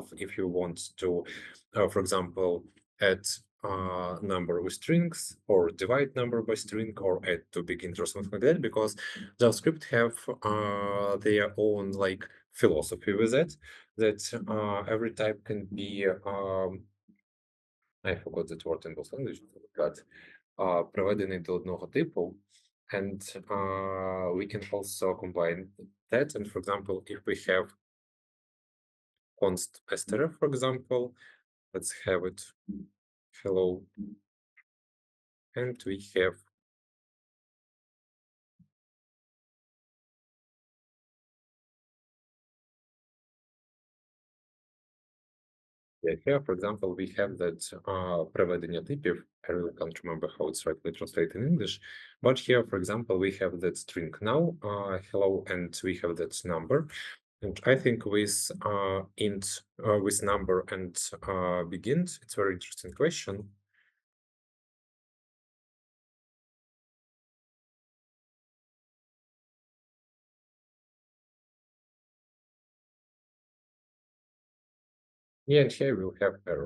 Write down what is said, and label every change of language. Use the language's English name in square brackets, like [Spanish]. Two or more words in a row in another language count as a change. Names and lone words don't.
[English] If you want to, for example, add number with strings, or divide number by string, or add to begin or something like that, because JavaScript have their own like philosophy with it, that every type can be I forgot that word in English language, but [Ukrainian] проведений до одного типу, [English] and we can also combine that. And for example, if we have const str, for example, let's have it hello, and we have yeah, here, for example, we have that [Ukrainian] проведення типів. [English] I really can't remember how it's rightly translated in English, but here, for example, we have that string now, hello, and we have that number. And I think with int with number and begins, it's a very interesting question. Yeah, and here we'll have error.